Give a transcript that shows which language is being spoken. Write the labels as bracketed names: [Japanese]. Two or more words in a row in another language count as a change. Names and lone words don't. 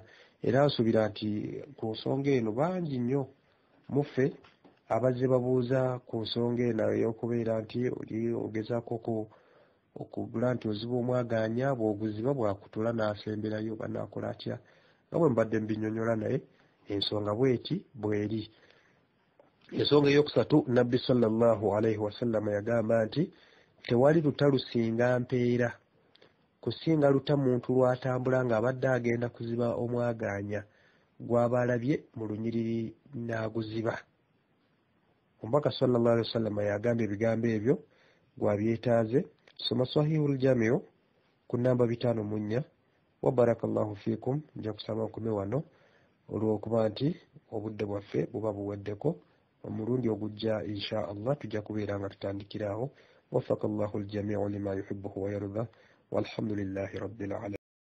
[Ganda] Era asuubira nti ku nsonga eno bangi nnyo muffe abazze babuuza ku nsonga eno ey'okubeera nti oli ogezaako okugula nti oziba omwagaanya, bw'oguziba bwakutula n'asemberayo banaakola atya. Nga bwe mbadde mbinyonyola naye ensonga bw'eri. Ensonga eyokusatu, Nabbi [Arabic] صلى الله عليه وسلم [Ganda] yagamba nti tewali luta lusinga mpeera kusinga luta muntu lwatambula ng'abadde agenda kuziba omwagaanya gw'aba alabye mu lunyiriri n'aguziba. Omubaka [Arabic] صلى الله عليه وسلم [Ganda] yagamba ebigambo ebyo gwabyetaaze. Soma Sahihul Jami'u ku namba 504. [Arabic] وبارك الله فيكم. [Ganda] Nja kusaba nkume wano olw'okuba nti obudde bwaffe buba buweddeko. Omulundi ogujja [Arabic] إن شاء الله [Ganda] tujja kubeera nga tutandikira aho. [Arabic] ووفق الله الجميع لما يحبه ويرضى. والحمد لله رب العالمين.